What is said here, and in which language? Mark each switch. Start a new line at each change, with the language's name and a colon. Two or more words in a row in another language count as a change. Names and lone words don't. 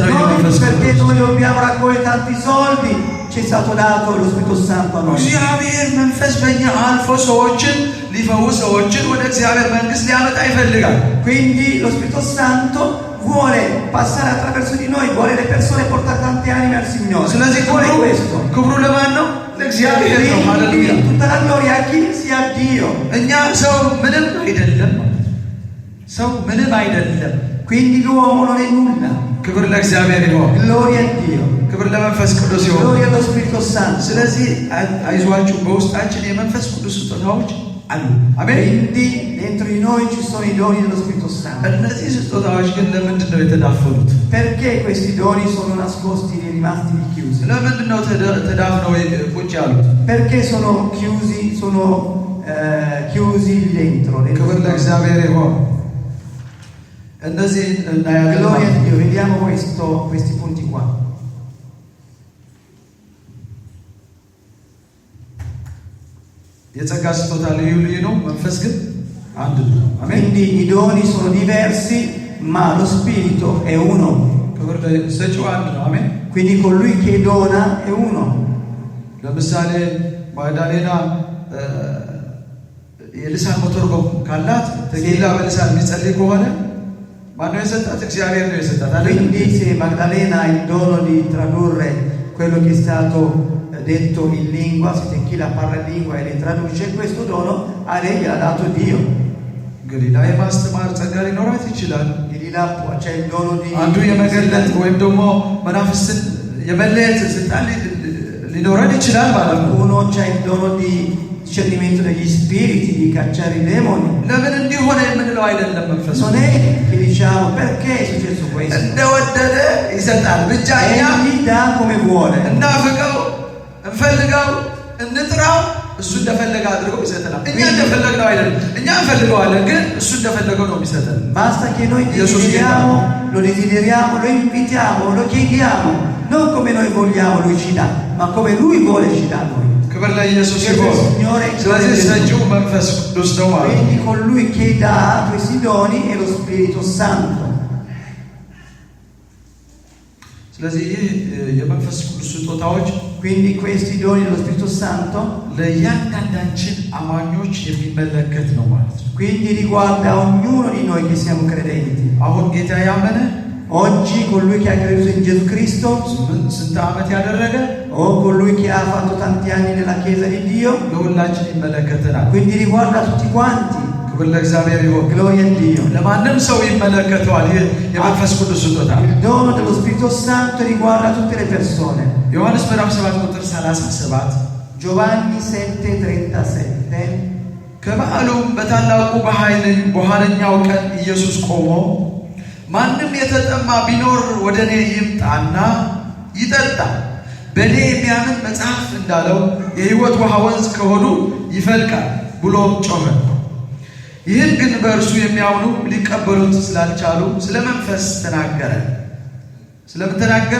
Italian: Non perché noi dobbiamo raccogliere tanti soldi, ci è stato dato lo Spirito Santo a noi.
Amharic: እግዚአብሔር መንፈስ በእኛ አልፎ ሰዎችን ሊፈውስ ሰዎችን ወደ እግዚአብሔር መንግስት ሊያመጣ ይፈልጋል።
Italian: Quindi lo Spirito Santo vuole passare attraverso di noi, vuole le persone portare tante anime al Signore.
Amharic: ስለዚህ
Italian: Vuole questo.
Amharic: ክብሩ ለማን ነው? ለእግዚአብሔር ነው። ሃሌሉያ።
Italian: Quindi tutta la gloria a chi? Sia a Dio.
Amharic: እኛ ሰው ምንም አይደለም ማለት ነው። ሰው ምንም አይደለም።
Italian: Quindi l'uomo non è nulla.
Amharic: ክብር ለእግዚአብሔር ይሁን።
Italian: Gloria a Dio.
Amharic: ክብር ለመንፈስ ቅዱስ ይሁን።
Italian: Gloria allo Spirito Santo.
Amharic: ስለዚህ አይዟችሁ በውስጣችን የመንፈስ ቅዱስ ስጦታዎች አሉ። አሜን።
Italian: Quindi dentro di noi ci sono i doni dello Spirito Santo.
Amharic: እነዚህ ስጦታዎች ግን ለምንድን ነው የተዳፈኑት?
Italian: Perché questi doni sono nascosti e rimasti chiusi?
Amharic: ለምንድን ነው ተዳፍነው ቁጭ ያሉት?
Italian: Perché sono chiusi lì dentro?
Amharic: ክብር ለእግዚአብሔር ይሁን። እነዚህ እናያለን።
Italian: Gloria a Dio. Vediamo questi punti qua.
Amharic: የጸጋ ስጦታ ልዩ ልዩ ነው፣ መንፈስ ግን አንድ ነው። አሜን።
Italian: Quindi i doni sono diversi, ma lo Spirito è uno.
Amharic: ክብር ሰጪው አንድ ነው። አሜን።
Italian: Quindi colui che dona è uno.
Amharic: ለምሳሌ ማዳሌና የልሳን መተርጎም ካላት ተጌላ በልሳን የሚጸልይ ከሆነ ማነው የሰጣት? እግዚአብሔር ነው የሰጣት አይደል?
Italian: Quindi se Maddalena ha il dono di tradurre quello che è stato detto in lingua, se Tequila parla in lingua e le traduce, questo dono a lei gliel'ha dato Dio.
Amharic: እንግዲህ ላይ ማስተማር ጸጋ ሊኖራት ይችላል።
Italian: e di là c'è il dono di
Amharic: አንዱ የመገለጥ ወይም ደግሞ መናፍስትን የመለየት ስልጣን ሊኖረን ይችላል ማለት ነው።
Italian: uno c'ha il dono di discernimento degli spiriti, di cacciare i demoni.
Amharic: ለምን እንዲሆነ የምንለው አይደለም መንፈስ
Italian: Non è che diciamo perché è successo questo.
Amharic: እንደወደደ ይሰጣል ብቻ እኛ
Italian: Egli dà come vuole.
Amharic: እናፍቀው እንፈልገው እንጥራው እሱ እንደፈለገ አድርጎ ይሰጠናል። እኛ እንደፈለግነው አይደለም። እኛ እንፈልገዋለን ግን እሱ እንደፈለገው ነው የሚሰጠን።
Italian: Basta che noi lo desideriamo, lo invitiamo, lo chiediamo, non come noi vogliamo lui ci dà, ma come lui vuole ci dà noi.
Amharic: ክብር ለኢየሱስ ይሁን። ስለዚህ ሰጪው መንፈስ ቅዱስ ነው ማለት ነው።
Italian: Quindi colui che dà questi doni è lo Spirito Santo.
Amharic: ስለዚህ የመንፈስ ቅዱስ ስጦታዎች
Italian: quindi questi doni dello Spirito Santo
Amharic: ለእያንዳንዳችን አማኞች የሚመለከት ነው ማለት ነው።
Italian: quindi riguarda ognuno di noi che siamo credenti.
Amharic: አሁን ጌታ ያመነ
Italian: oggi colui che ha creduto in Gesù Cristo
Amharic: ስንት ዓመት ያደረገ
Italian: o colui che ha fatto tanti anni nella Chiesa di Dio
Amharic: ለሁላችን ይመለከተናል።
Italian: quindi riguarda tutti quanti.
Amharic: ክብር ለእግዚአብሔር ይሁን።
Italian: gloria a Dio.
Amharic: ለማንም ሰው ይመለከተዋል የመንፈስ ቅዱስ ስጦታ።
Italian: il dono dello Spirito Santo riguarda tutte le persone.
Amharic: ዮሐንስ ምዕራፍ 7 ቁጥር 37
Italian: Giovanni 7:37
Amharic: ከበዓሉም በታላቁ በኋለኛው ቀን ኢየሱስ ቆሞ ማንም የተጠማ ቢኖር ወደ እኔ ይምጣና ይጠጣ፣ በእኔ የሚያምን መጽሐፍ እንዳለው የሕይወት ውሃ ወንዝ ከሆዱ ይፈልቃል ብሎ ጮኸ። ይህን ግን በእርሱ የሚያምኑ ሊቀበሉት ስላልቻሉ ስለ መንፈስ ተናገረ። ስለምን ተናገረ?